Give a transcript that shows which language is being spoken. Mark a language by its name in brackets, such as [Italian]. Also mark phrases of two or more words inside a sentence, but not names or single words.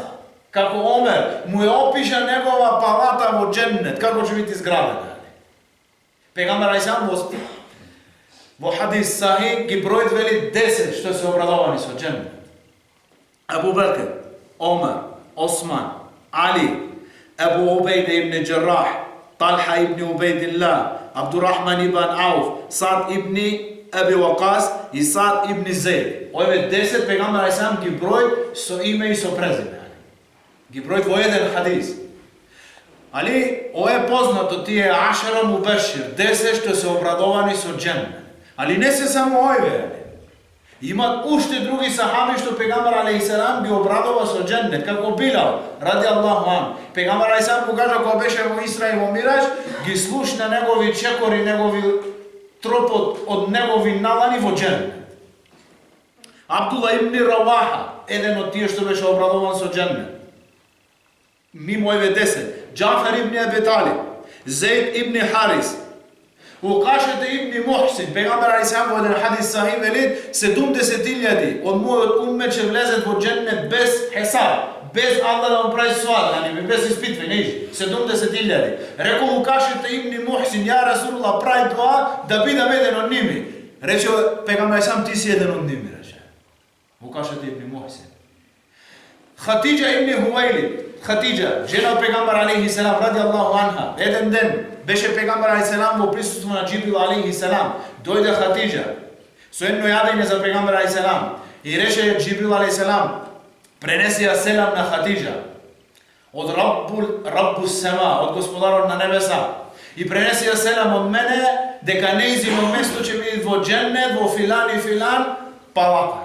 [Macedonian] Како Омер му е опиша негова палата во џеннет, како ќе биде изградена. Пегамбар [Arabic] عليه السلام [Macedonian] во хадис сахих ги бројат вели 10 што се обрадовани со џеннет. Абу Бекр, Омер, Осман, علي أبو عبيدة بن الجراح طلحة بن عبيد الله عبد الرحمن بن عوف سعد بن أبي وقاص سعد بن زيد. Ove 10 pejgamber alejhi gi broj so ime i so prezime. Gi broj vo jedan hadis. Ali ovo je poznato, ti je [Arabic] عشرة مبشر, [Macedonian] 10 što se obradovani so džennet. Ali ne se samo ove. Има уште други сахаби што пегамбар [Arabic] عليه السلام [Macedonian] ги обрадува со џеннет, како Билал [Arabic] رضي الله عنه. [Macedonian] Пегамбар [Arabic] عليه السلام [Macedonian] му кажа кога беше во Исра и во Мираџ, ги слушна негови чекори, негови тропот од негови налани во џеннет. Абдулла ибн Раваха, еден од тие што беше обрадуван со џеннет. Мимо еве 10. Џафар ибн Аби Талиб, Зейд ибн Харис, Укашете ибн Мухсин, пегамбар [Arabic] عليه السلام [Macedonian] во еден хадис сахих вели 70.000 од мојот уммет ќе влезат во џеннет без хесаб, без Аллах да му прави суал, без испитвање, 70.000. Рекол Укашете ибн Мухсин, [Arabic] يا رسول الله, [Macedonian] прави дуа да бидам еден од ними. Рече пегамбар [Arabic] عليه السلام, [Macedonian] ти си еден од ними, рече. Укашете ибн Мухсин. Хатиџа ибн Хувейлид, Хатиџа, жена од пегамбар [Arabic] عليه السلام رضي الله عنها, [Macedonian] еден ден беше пегамбар [Arabic] عليه السلام [Macedonian] во присуство на Џибрил [Arabic] عليه السلام. [Macedonian] Дојде Хатиџа со едно јадење за пегамбар [Arabic] عليه السلام [Macedonian] и рече Џибрил [Arabic] عليه السلام, [Macedonian] пренеси ја селам на Хатиџа од [Arabic] رب السماء, [Macedonian] од Господарот на небеса, и пренеси ја селам од мене дека нејзино место ќе биде во џеннет, во филан и филан палата.